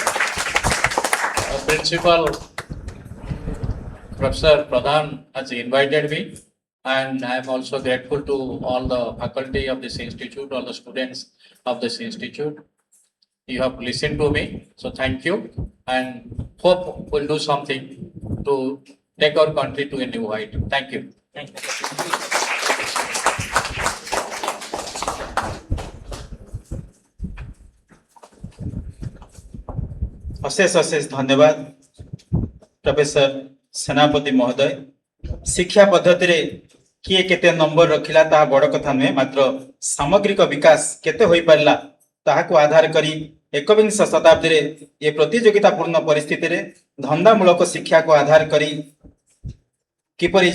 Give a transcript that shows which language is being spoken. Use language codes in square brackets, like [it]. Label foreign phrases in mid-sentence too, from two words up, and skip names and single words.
[en] Principal Professor Pradhan has invited me, and I am also grateful to all the faculty of this institute, all the students of this institute. You have listened to me, so thank you, and hope we'll do something to take our country to a new height. Thank you. Thank you. [or] ଅଶେଷ ଅଶେଷ ଧନ୍ୟବାଦ ପ୍ରଫେସର ସେନାପତି ମହୋଦୟ। ଶିକ୍ଷା ପଦ୍ଧତି ରେ କିଏ କେତେ ନମ୍ବର ରଖିଲା ତା ବଡ଼ କଥା ନୁହେଁ, ମାତ୍ର ସାମଗ୍ରିକ ବିକାଶ କେତେ ହୋଇ ପାରିଲା ତାହାକୁ ଆଧାର କରି ଏକବିଂଶ ଶତାବ୍ଦୀ ରେ ଏ ପ୍ରତିଯୋଗିତାପୂର୍ଣ୍ଣ ପରିସ୍ଥିତି ରେ ଧନ୍ଦାମୂଳକ ଶିକ୍ଷା କୁ ଆଧାର କରି କିପରି